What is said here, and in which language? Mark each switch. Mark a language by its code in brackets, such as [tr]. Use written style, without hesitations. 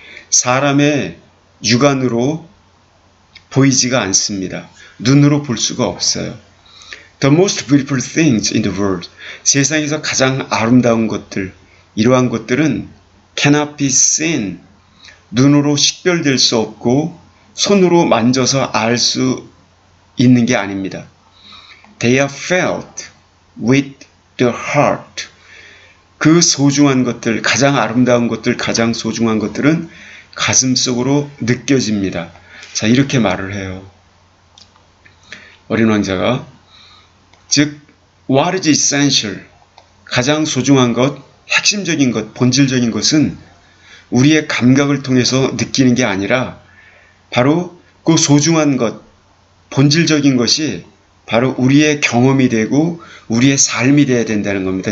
[ko] 사람의 육안으로 보이지가 않습니다. 눈으로 볼 수가 없어요. [en] The most beautiful things in the world. [ko] 세상에서 가장 아름다운 것들, 이러한 것들은 [en] cannot be seen. [ko] 눈으로 식별될 수 없고 손으로 만져서 알 수 있는 게 아닙니다. [en] They are felt with the heart. [ko] 그 소중한 것들, 가장 아름다운 것들, 가장 소중한 것들은 가슴속으로 느껴집니다. 자, 이렇게 말을 해요. 어린 왕자가 즉, [en] what is essential? [ko] 가장 소중한 것, 핵심적인 것, 본질적인 것은 우리의 감각을 통해서 느끼는 게 아니라 바로 그 소중한 것, 본질적인 것이 바로 우리의 경험이 되고 우리의 삶이 되어야 된다는 겁니다.